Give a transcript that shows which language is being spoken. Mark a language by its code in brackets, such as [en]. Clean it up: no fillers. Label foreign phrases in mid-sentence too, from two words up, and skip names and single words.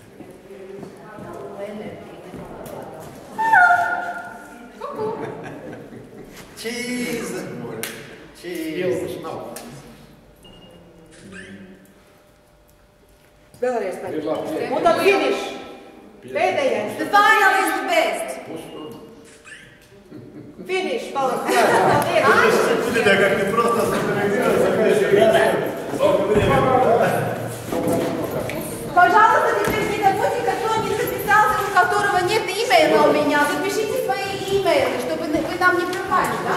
[en] Cheese. [lv] Ilgas nav. Vēlreiz Ir paņem. labi. Un tad finish. Pēdējais. [en] The final is the best. [lv] Finish, paldies. [ru] Пожалуйста, теперь не забудьте, кто не записался, у которого нет имейла у меня. Запишите свои имейлы, чтобы вы нам не пропали, да?